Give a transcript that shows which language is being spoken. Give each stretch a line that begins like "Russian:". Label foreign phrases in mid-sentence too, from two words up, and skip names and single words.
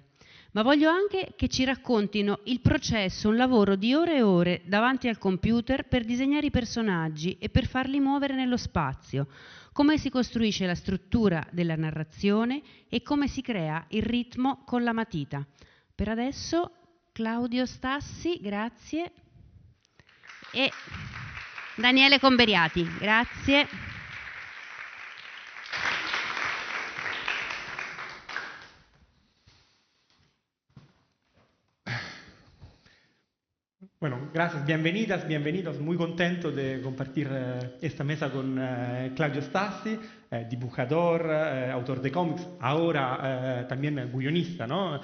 Italian: Ma voglio anche che ci raccontino il processo, un lavoro di ore e ore davanti al computer per disegnare i personaggi e per farli muovere nello spazio, come si costruisce la struttura della narrazione e come si crea il ritmo con la matita. Per adesso Claudio Stassi, grazie, e Daniele Comberiati, grazie.
Spanish: Bueno, gracias, bienvenidas, bienvenidos. Muy contento de compartir esta mesa con Claudio Stassi, dibujador, autor de cómics, ahora también guionista, ¿no?